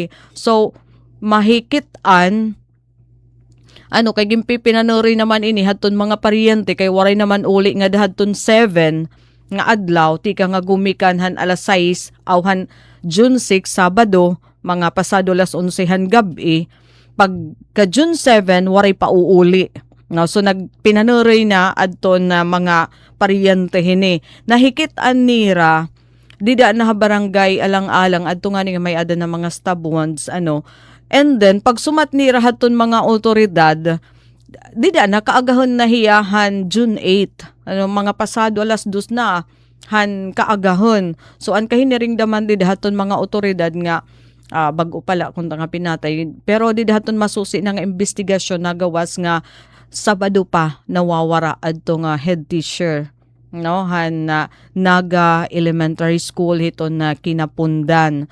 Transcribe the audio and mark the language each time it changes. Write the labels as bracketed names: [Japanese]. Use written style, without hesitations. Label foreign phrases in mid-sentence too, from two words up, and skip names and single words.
[Waray] So, mahikitan, kay gimpi pinanuri naman ini, haton mga paryente, kay waray naman uli nga dahaton 7, nga adlaw, tika nga gumikanhan alas 6, awhan June 6, Sabado, mga pasado alas 11 gabi, pagka June 7, waray pa uuli. No, so nagpinanuroy na adton na mga paryente hini. Nahikitan nira dida na barangay alang-alang adto nga nga may ada na mga [English] stab wounds And then [Waray] pag sumat nira haton mga otoridad dida na kaagahon na hiyahan June 8. Mga pasado alas 2 na han kaagahon. So an kahiniring daman dida haton mga otoridad nga bago pala kung nga pinatay. Pero dida haton masusi na nga investigasyon na gawas nga Sabado pa nawawara adto nga head teacher han Naga Elementary School hiton na kinapundan.